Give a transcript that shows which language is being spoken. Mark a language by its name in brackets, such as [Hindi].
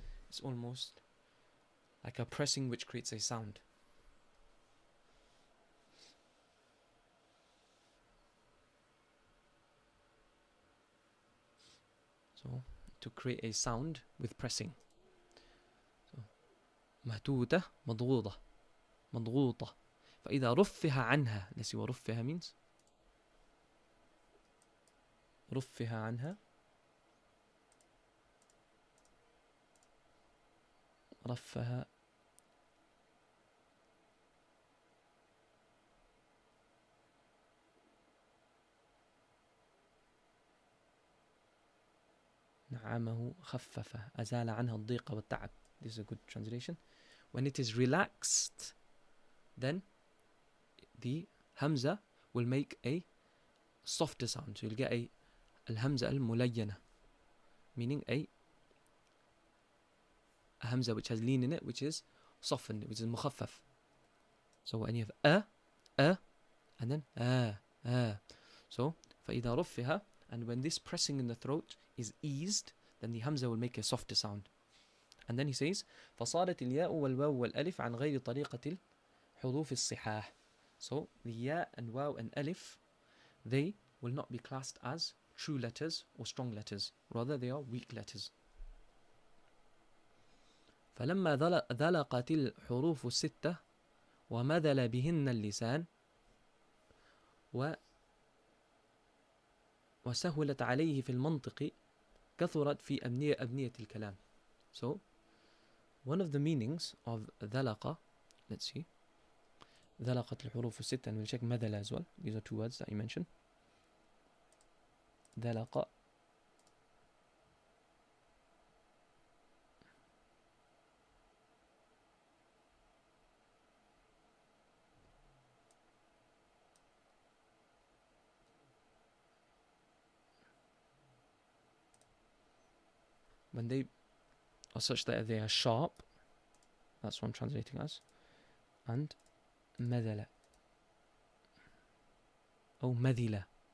[English] It's almost like a pressing which creates a sound. So to create a sound with pressing. [Arabic] So مهتوتة مضغوطة مضغوطة فإذا رفها عنها. [English] Let's see what رفها means. [Arabic] رفها عنها رفها نعم نعمه خففه أزال عنها الضيق والتعب. [English] This is a good translation. When it is relaxed, then the hamza will make a softer sound. So you'll get a al-hamza al-mulayyana, meaning a hamza which has lean in it, which is softened, which is mukhaffaf. So when you have and then so [Arabic] فإذا رفها, [English] and when this pressing in the throat is eased, then the hamza will make a softer sound. And then he says [Arabic] فصارت الياء والواو والألف عن غير طريقة الحروف الصحاح. [English] So the ya and waw and alif, they will not be classed as true letters or strong letters, rather they are weak letters. [Arabic] فلما ذلقت الحروف الستة ومذل بهن اللسان وسهلت عليه في المنطق كثرت في أبنية الكلام. [English] So one of the meanings of ذلق, let's see, [Arabic] ذلقت الحروف الستة, [English] and we'll check مذل as well. These are two words that you mentioned. ذلق when they are such that they are sharp, that's what I'm translating as, and [Arabic] مذل أو مذلة